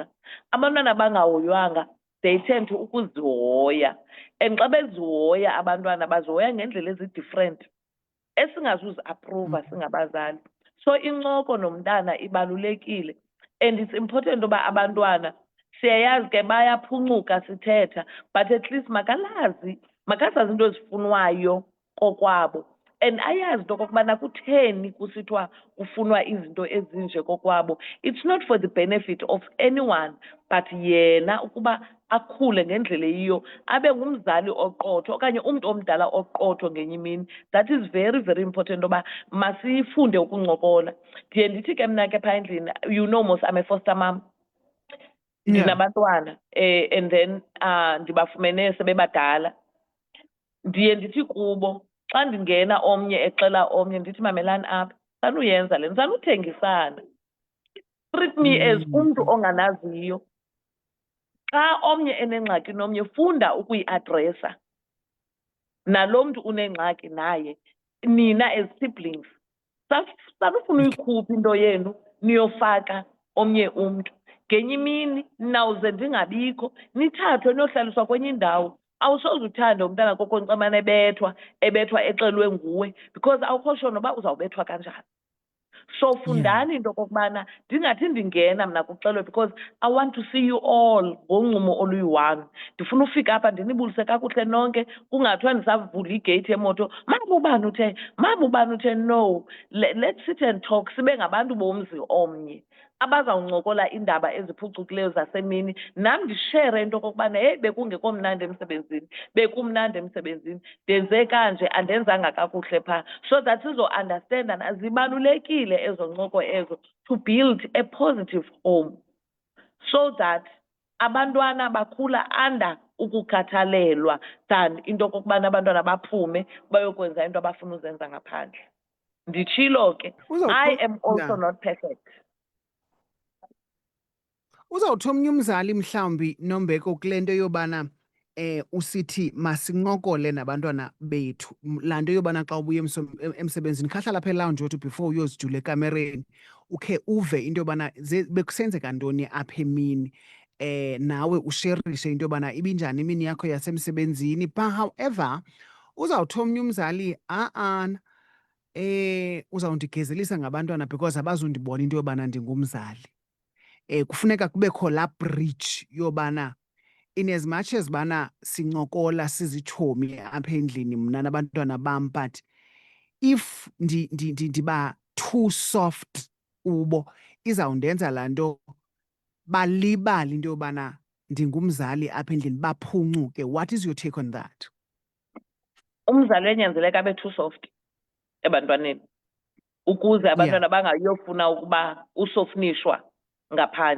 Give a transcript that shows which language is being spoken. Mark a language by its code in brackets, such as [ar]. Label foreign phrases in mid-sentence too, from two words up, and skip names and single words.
[xh] Abantwana abangahoywanga [en] they tend to [xh] ukuzihoya, and xa bezihoya abantwana bazihoya ngendlela ezi-different esingazuzi-aphruva singabazali. So incoko nomntana ibalulekile, [en] and it's important [xh] uba abantwana siyayazi ke bayaphuncuka sithetha, [en] but at least [xh] makazazi into ezifunwayo kokwabo, and ayazi into okokubana kutheni kusithiwa kufunwa izinto ezinje kokwabo. [en] It's not for the benefit of anyone, but [xh] yena ukuba akhule ngendlela eyiyo, abe ngumzali oqotho okanye umntu omdala oqotho ngenye imini. [en] That is very, very important [xh] oba masifunde ukuncokola. Ndiye ndithi ke mna ke phaa endlini, [en] you know mos I'm a foster mom. [xh] Ndinabantwana [en] and then [xh] ndibafumene sebebadala. Ndiye ndithi kubo xa ndingena omnye exela omnye ndithi mamelani apha, sanuyenza le, sanuthengisana. [en] Treat me as [xh] umntu onganaziyo. Xa omnye enengxaki nomnye funda ukuyiadresa. Nalo mntu unengxaki naye, nina [en] as siblings. [xh] Sanufuna uyikhupha into yenu niyofaka omnye umntu. Ngenye imini nawuze ndingabikho, nithathwe niyohlaliswa kwenye indawo. Awusoze uthande umntana koko ncamane ebethwa exelwe nguwe, because awukho sure noba uzawubethwa kanjani. So fundani into okokubana ndingathi ndingena mna kuxelwe, [en] because I want to see you all [xh] ngoncumo oluyi-one. Ndifuna ufika apha ndinibulise kakuhle nonke, kungathiwa ndisavula igate yemoto, mabubani uthe, mabubani uthe. [en] No, let's sit and talk, [xh] sibe ngabantu bomzi omnye abazawuncokola iindaba eziphucukileyo zasemini. Nam ndishere into okokubana heyi bekungekho mnandi emsebenzini, bekumnandi emsebenzini, ndenze kanje, andenzanga kakuhle phaa, [en] so that [xh] sizo-understandana. Zibalulekile ezo ncoko ezo [en] to build a positive home, so that [xh] abantwana bakhula under ukukhathalelwa than into okokubana abantwana baphume bayokwenza into abafuna uzenza ngaphandle. Nditshilo ke, [en] I am also not perfect. [xh] Uzawuthi omnye umzali mhlawumbi Nombeko kule nto yobana usithi masincokole nabantwana bethu, laa nto yobana xa ubuya emsebenzini khahlala apha elawunji wethu before uyozijula ekamereni ukhe uve into yobana bekusenzeka ntoni apha emini, nawe usherishe into yobana ibinjani imini yakho yasemsebenzini. [en] But however [xh] uzawuthi omnye umzali uzawundigezelisa ngabantwana because abazundibona into yobana ndingumzali. Kufuneka kubekho laa bridge yobana [en] in as much as [xh] bana sincokola sizitshomi apha endlini mna nabantwana bam, [en] but if [xh] ndiba [en] too soft [xh] ubo, izawundenza laa nto balibale into yobana ndingumzali apha endlini, baphuncuke. [en] What is your take on that? [xh] Umzali enyanzeleka abe [en] too soft [xh] ebantwaneni ukuze abantwana bangayofuna ukuba usofunishwa ngaphandle.